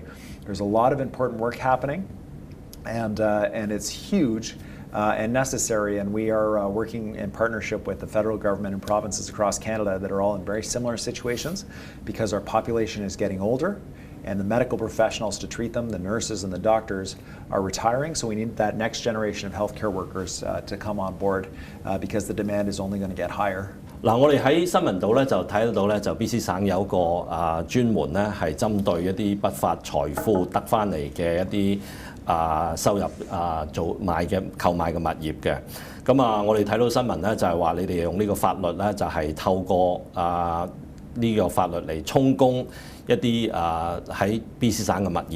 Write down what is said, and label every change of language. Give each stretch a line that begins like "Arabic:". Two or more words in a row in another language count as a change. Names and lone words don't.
English: There's a lot of important work happening, and it's huge and necessary, and we are working in partnership with the federal government and provinces across Canada that are all in very similar situations because our population is getting older, and the medical professionals to treat them, the nurses and the doctors, are retiring, so we need that next generation of healthcare workers to come on board because the demand is only going to get higher.
Cantonese: 嗱，我哋喺新聞度咧就睇得到咧，就 BC 省有個專門咧係針對一啲不法財富得翻嚟嘅一啲收入購買嘅物業嘅。咁我哋睇到新聞咧就係話你哋用呢個法律咧就係透過呢個法律嚟充公一啲喺 BC 省嘅物業。